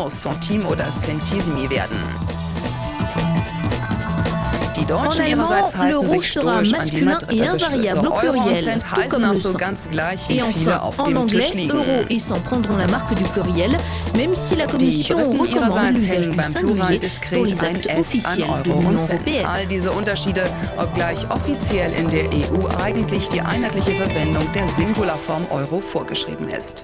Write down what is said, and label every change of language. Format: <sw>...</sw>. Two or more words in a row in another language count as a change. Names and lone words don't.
<fr>En allemand, l'euro sera masculin et invariable au pluriel, tout comme le 100. Et enfin, en anglais, euro et 100 prendront la marque du pluriel, même si la Commission recommande l'usage du singulier pour les actes officiels de l'Union européenne.</fr> <de>All diese Unterschiede, obgleich offiziell in der EU eigentlich die einheitliche Verwendung der Singularform Euro vorgeschrieben ist.</de>